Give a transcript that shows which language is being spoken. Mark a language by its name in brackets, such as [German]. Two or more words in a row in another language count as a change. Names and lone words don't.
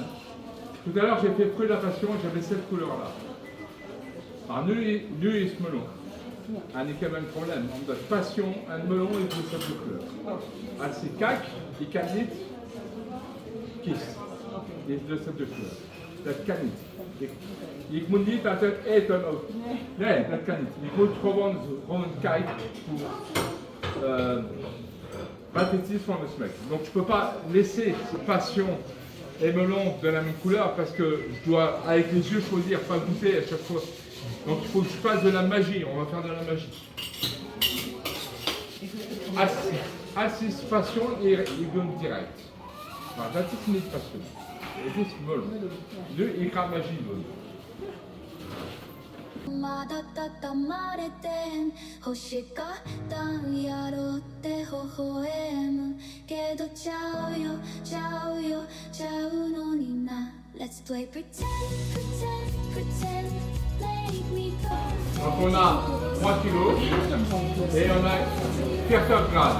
[French] Tout à l'heure j'ai fait fruit de la passion et j'avais cette couleur-là. [Dutch] Alors nu ist melon. En ik heb een probleem, omdat passion en melon is dezelfde kleur. Als ik kijk, ik kan niet kiezen. Het is dezelfde kleur. Dat kan niet. Ik moet niet altijd eten ook. Nee, dat kan niet. Ik moet gewoon kijken voor wat het is van de smaak. [French] Donc je peux pas laisser passion et melon de la même couleur parce que je dois avec les yeux choisir, pas goûter à chaque fois. Donc il faut que je fasse de la magie, on va faire de la magie. Assis passion et Egon direct. [Dutch] Nou, dat is niet passion. Het is melon. Nu, ik ga magie doen. [Japanese] まだ畳まれてん欲しかったんやろって微笑むけどちゃうよちゃうよちゃうのにな [English] Let's play pretend, pretend, pretend Make me perfect. [French] Donc on a 3 kilos et on a 40 grades.